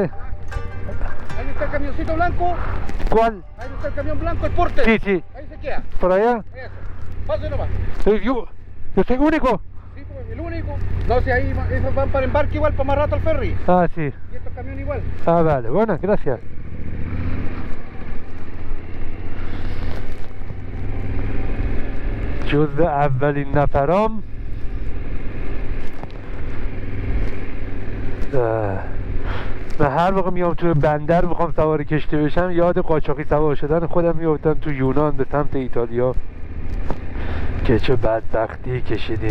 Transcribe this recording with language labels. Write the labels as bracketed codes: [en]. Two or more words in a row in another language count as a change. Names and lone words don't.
[es] Ahí está el camioncito blanco. ¿Cuál? Ahí está el camión blanco, el porte. Sí, sí. Ahí se queda. ¿Por allá? Eso. Pase nomás. Yo soy único. Sí, pues, el único. No, si ahí esos van para embarque igual, para más rato al ferry. Ah, sí. Y estos camiones igual. Ah, vale. Bueno, gracias. [fa] جزء اولین نفرام من هر موقع میام تو بندر میخوام سوار کشتی بشم یاد قاچاقی سوار شدن خودم میافتم تو یونان به سمت ایتالیا که چه بدبختی کشیدیم.